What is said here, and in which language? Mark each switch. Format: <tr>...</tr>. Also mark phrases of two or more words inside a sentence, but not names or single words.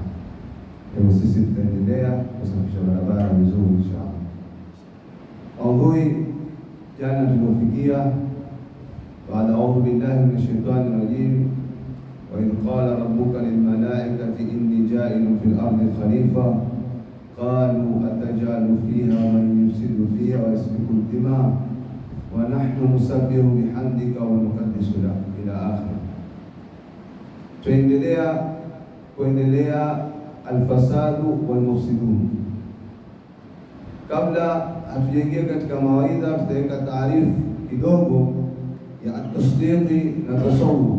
<sw>Kwa sisi tutaendelea kusafisha barabara vizuri inshallah. Maudhui jana tulifikia baada</sw> <ar>أعوذ بالله من الشيطان الرجيم وإذ قال ربك للملائكة إني جاعل في الأرض خليفة قالوا أتجعل فيها من يفسد فيها ويسفك الدماء ونحن نسبح بحمدك ونقدس لك إلى آخر.</ar> <sw>Tuendelea</sw> <ar>الفساد والمفسدون.</ar> <sw>Kabla hatujaingia katika mawaidha, tutaweka taarifu kidogo ya at-tasdiqi na tasawwur.</sw>